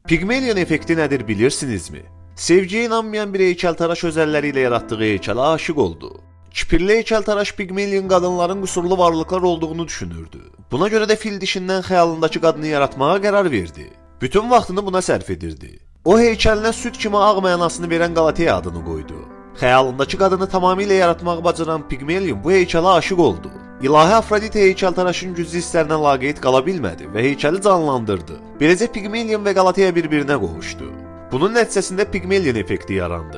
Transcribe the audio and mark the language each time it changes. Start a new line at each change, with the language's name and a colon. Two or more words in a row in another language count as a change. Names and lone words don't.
Turkish: Pigmalion effekti nedir bilirsinizmi? Sevgiye inanmayan bir heykeltıraş özellikleriyle yarattığı heykele aşık oldu. Kipirli heykeltıraş Pigmalion kadınların kusurlu varlıklar olduğunu düşünürdü. Buna göre de fil dişinden hayalindeki kadını yaratmaya karar verdi.
Azerbaijani: Bütün vaxtını buna sərf edirdi. O heykeline süt kimi ağ mənasını verən Galatea adını qoydu. Xəyalındakı qadını tamamilə yaratmaq bacaran Pigmalion bu heykələ
Turkish: aşık oldu.
Azerbaijani: İlahi Afrodite heykeltıraşın güclü hisslərinə laqeyd qala bilmədi və heykəli canlandırdı. Beləcə Pigmalion və Galatea bir-birinə qovuşdu. Bunun nəticəsində Pigmalion effekti yarandı.